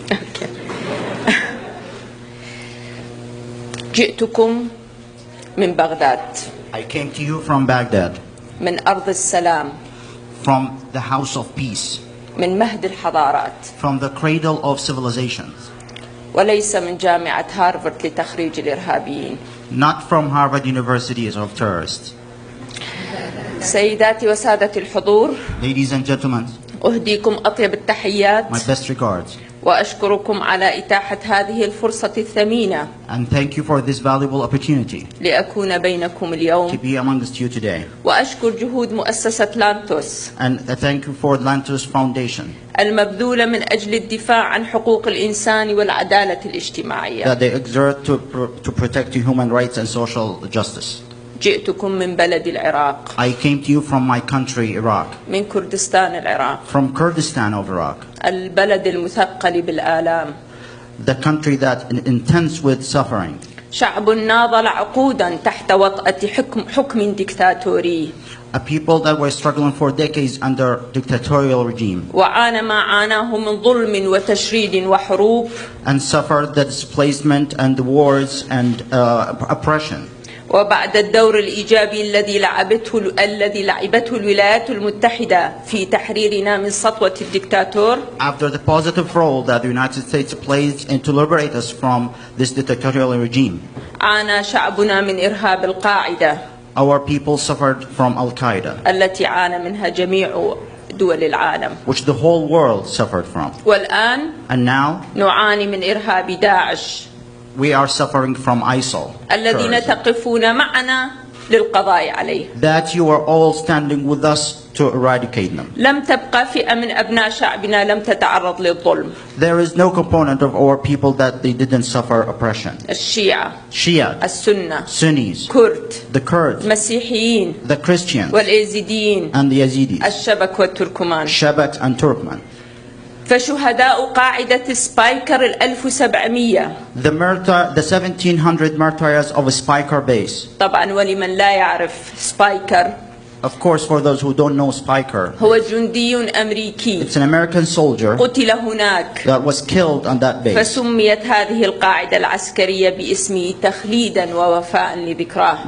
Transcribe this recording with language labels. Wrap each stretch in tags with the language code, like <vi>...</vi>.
<en>Okay.</en> <ar>جئتكم من بغداد.</ar> <en>I came to you from Baghdad,</en> <ar>من أرض السلام.</ar> <en>from the house of peace,</en> <ar>من مهد الحضارات.</ar> <en>from the cradle of civilizations,</en> <ar>وليس من جامعة هارفارد لتخريج الإرهابيين.</ar> <en>not from Harvard University of terrorists.</en> <ar>سيداتي وسادة الحضور،</ar> <en>Ladies and gentlemen,</en> <ar>أهديكم أطيب التحيات</ar> <en>my best regards,</en> <ar>وأشكركم على إتاحة هذه الفرصة الثمينة</ar> <en>and thank you for this valuable opportunity</en> <ar>لأكون بينكم</ar> <en>to</en> <ar>اليوم.</ar> <en>be amongst you today.</en> <ar>وأشكر جهود مؤسسة لانتوس</ar> <en>And thank you for Lantos Foundation,</en> <ar>المبذولة من أجل الدفاع عن حقوق الإنسان والعدالة الاجتماعية.</ar> <en>that they exert to protect human rights and social justice.</en> <ar>جئتكم من بلد العراق،</ar> <en>I came to you from my country, Iraq,</en> <ar>من كردستان العراق،</ar> <en>from Kurdistan of Iraq,</en> <ar>البلد المثقل بالآلام.</ar> <en>the country that intends with suffering.</en> <ar>شعب ناضل عقودا تحت وطأة حكم ديكتاتوري.</ar> <en>A people that were struggling for decades under dictatorial regime</en> <ar>وعانى ما عاناه من ظلم وتشريد وحروب.</ar> <en>and suffered the displacement and the wars and oppression.</en> <ar>وبعد الدور الإيجابي الذي لعبته الولايات المتحدة في تحريرنا من سطوة الدكتاتور.</ar> <en>After the positive role that the United States plays in to liberate us from this dictatorial regime,</en> <ar>عانى شعبنا من إرهاب القاعدة</ar> <en>our people suffered from Al-Qaeda,</en> <ar>التي عانى منها جميع دول العالم.</ar> <en>which the whole world suffered from.</en> <ar>والآن</ar> <en>And now</en> <ar>نعاني من إرهاب داعش</ar> <en>we are suffering from ISIL,</en> <ar>الذين</ar> <en>terrorism.</en> <ar>تقفون معنا للقضاء عليه.</ar> <en>That you are all standing with us to eradicate them.</en> <ar>لم تبقى فئة من أبناء شعبنا لم تتعرض للظلم.</ar> <en>There is no component of our people that they didn't suffer oppression.</en> <ar>الشيعة،</ar> <en>Shia,</en> <ar>السنة،</ar> <en>Sunnis,</en> <ar>كرد،</ar> <en>the Kurds,</en> <ar>مسيحيين،</ar> <en>the Christians,</en> <ar>والإيزيديين،</ar> <en>and the Yazidis,</en> <ar>الشبك والتركمان.</ar> <en>Shabak and Turkmen.</en> <ar>فشهداء قاعدة سبايكر 1700</ar> <en>the 1700 martyrs of a Spiker base.</en> <ar>طبعا ولمن لا يعرف سبايكر</ar> <en>Of course, for those who don't know Spiker,</en> <ar>هو جندي أمريكي</ar> <en>it's an American soldier</en> <ar>قتل هناك</ar> <en>that was killed on that base.</en> <ar>فسميت هذه القاعدة العسكرية باسمه تخليدا ووفاء لذكراه.</ar>